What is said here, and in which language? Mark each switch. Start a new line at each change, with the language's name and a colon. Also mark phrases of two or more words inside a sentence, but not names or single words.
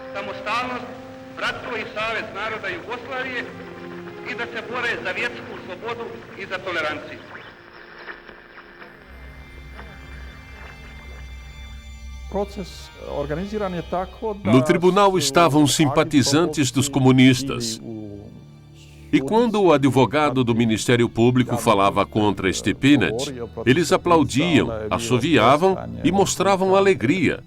Croatian: samostalnost, bratstvo i savez naroda Jugoslavije i da se bore za vjersku slobodu i za toleranciju.
Portuguese: No tribunal estavam simpatizantes dos comunistas. E quando o advogado do Ministério Público falava contra Stepinac, eles aplaudiam, assoviavam e mostravam alegria.